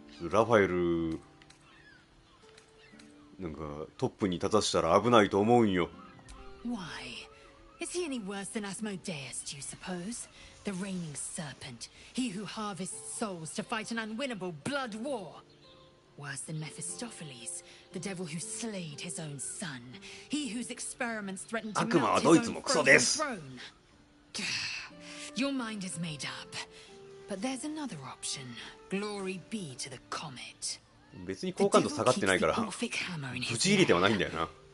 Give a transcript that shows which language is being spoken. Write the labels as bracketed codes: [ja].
[ja] ラファエルなんかトップに立たせたら危ないと思うんよ。 [en] Why? Is he any worse than Asmodeus, do you suppose? The reigning serpent, he who harvests souls to fight an unwinnable blood war. Worse than Mephistopheles, the devil who slayed his own son, he whose experiments threatened to melt his own frozen throne. Your mind is made up, but there's another option. Glory be to the comet. [ja] 別に好感度下がってないからぶち入れてはないんだよな。